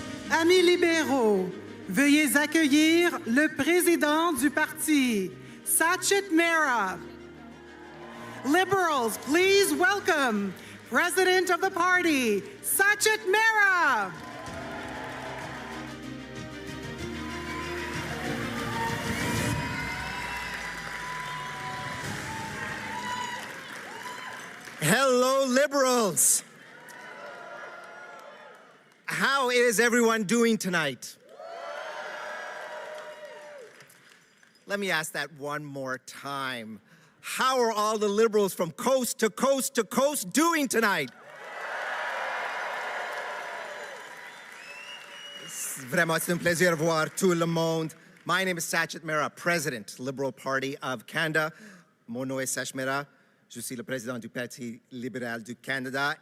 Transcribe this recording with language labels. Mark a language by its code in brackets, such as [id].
[fr] Amis libéraux, veuillez accueillir le président du parti, Sachit Mehra. [en] Liberals, please welcome President of the party, Sachit Mehra. Hello, Liberals. How is everyone doing tonight? Let me ask that one more time. How are all the Liberals from coast to coast to coast doing tonight? [fr] Vraiment, c'est un plaisir de voir tout le monde. [en] My name is Sachit Mehra, President, Liberal Party of Canada. [fr] Mon nom est Sach Mehra. Je suis le président du Parti libéral du Canada.